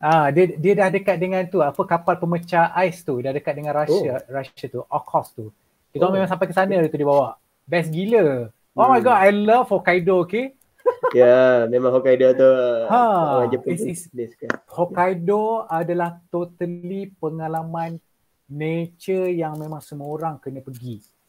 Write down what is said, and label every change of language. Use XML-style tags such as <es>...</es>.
<ms>Dia dah dekat dengan tu, apa, kapal pemecah ais tu. Dah dekat dengan Russia tu. Okhotsk tu. Kita memang sampai ke sana tu dia bawa. Best gila.</ms> <en>Oh my god, I love Hokkaido, okay?</en> <ms>Ya, memang Hokkaido tu orang Jepun. Hokkaido adalah totally pengalaman nature yang memang semua orang kena pergi.</ms>